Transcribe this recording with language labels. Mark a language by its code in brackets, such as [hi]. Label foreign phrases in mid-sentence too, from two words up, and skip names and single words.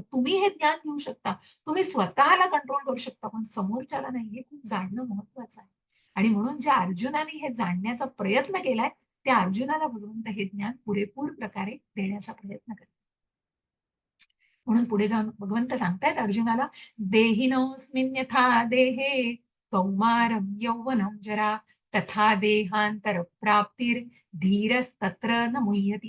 [mr] तुम्ही हे ज्ञान घेऊ शकता, तुम्ही स्वतःला कंट्रोल करू शकता, पण समोरच्याला नाही. हे खूप जाणणं महत्वाचं आहे. आणि म्हणून ज्या अर्जुनाने हे जाणण्याचा प्रयत्न केलाय, त्या अर्जुनाला भगवंत हे ज्ञान पुरेपूर प्रकारे देण्याचा प्रयत्न करतात. म्हणून पुढे जाऊन भगवंत सांगतायत अर्जुनाला, [sa] देहिनोऽस्मिन् यथा देहे कौमारं यौवनं जरा तथा देहांतर प्राप्तीर धीरस्तत्र न मुह्यति.